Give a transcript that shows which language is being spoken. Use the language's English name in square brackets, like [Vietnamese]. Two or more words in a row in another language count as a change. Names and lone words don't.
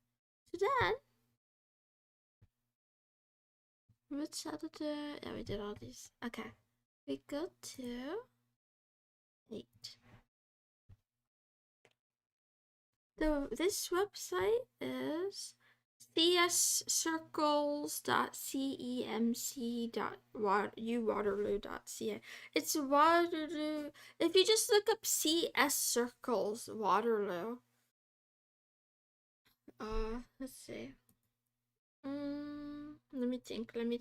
[English] So then, which Saturday? Yeah, we did all these. Okay, we go to 8. This website is cscircles.cemc.uwaterloo.ca. It's Waterloo. If you just look up CS Circles Waterloo. Let's see. Let me think.